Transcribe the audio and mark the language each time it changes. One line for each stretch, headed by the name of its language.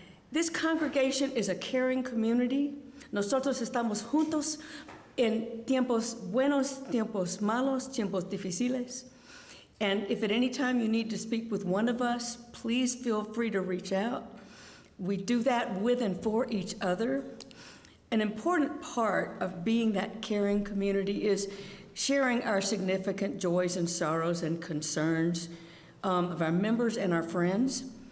English: This congregation is a caring community.
Spanish: Nosotros estamos juntos en tiempos buenos, tiempos malos, tiempos difíciles.
English: And if at any time you need to speak with one of us, please feel free to reach out. We do that with and for each other. An important part of being that caring community is sharing our significant joys and sorrows and concerns of our members and our friends.